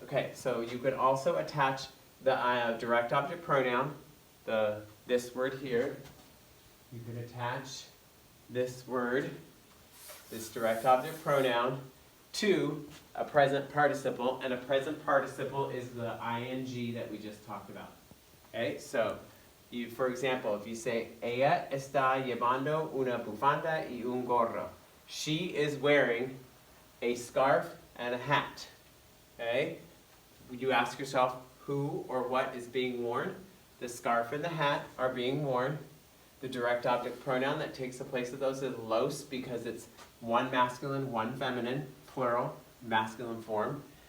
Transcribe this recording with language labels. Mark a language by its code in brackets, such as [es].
[en] Okay, so you could also attach the direct object pronoun, this word here. You could attach this word, this direct object pronoun, to a present participle, and a present participle is the ing that we just talked about. Okay, so for example, if you say, [es] ella está llevando una bufanda y un gorro. [en] She is wearing a scarf and a hat. Okay? You ask yourself who or what is being worn. The scarf and the hat are being worn. The direct object pronoun that takes the place of those is los, because it's one masculine, one feminine, plural, masculine form.